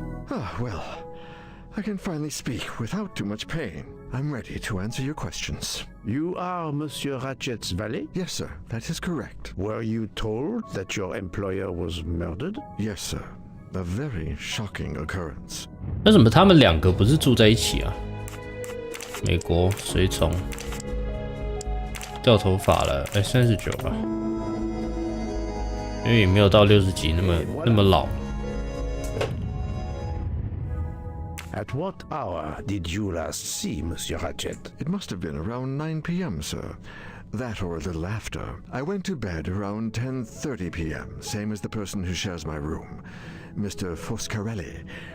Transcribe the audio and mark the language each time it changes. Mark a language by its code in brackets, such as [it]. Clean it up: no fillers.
[en] Ah, well, I can finally speak without too much pain. I'm ready to answer your questions. You are Monsieur Ratchet's valet? Yes, sir, that is correct. Were you told that your employer was murdered? Yes, sir. A very shocking occurrence. [zh] 为什么他们两个不是住在一起啊？美国随从掉头发了，39吧，因为也没有到60级那么老。 [en] At what hour did you last see Monsieur Ratchet? It must have been around 9 p.m., sir. That or a little after. I went to bed around 10:30 p.m., same as the person who shares my room, Mr. Foscarelli.